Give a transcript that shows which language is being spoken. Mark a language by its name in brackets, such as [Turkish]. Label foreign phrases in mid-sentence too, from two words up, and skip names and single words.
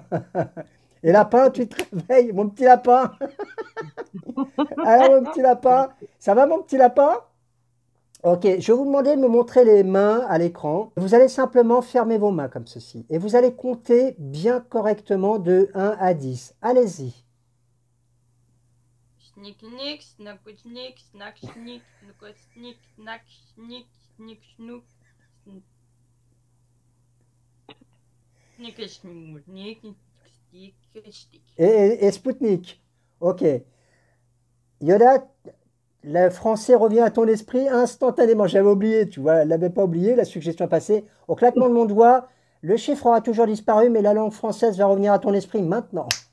[French] Et Lapin, tu te réveilles, mon petit lapin. Alors, mon petit lapin, ça va, mon petit lapin? Ok, je vais vous demander de me montrer les mains à l'écran. Vous allez simplement fermer vos mains comme ceci. Et vous allez compter bien correctement de 1 à 10. Allez-y. Snick, snack, snick, snack, snick, snick, snack, snick, snick, snook, snick, snook, snick, stick. Et Spoutnik. Ok. Yoda, le français revient à ton esprit instantanément. J'avais oublié, tu vois, elle l'avait pas oublié, la suggestion est passée. Au claquement de mon doigt, le chiffre aura toujours disparu, mais la langue française va revenir à ton esprit maintenant.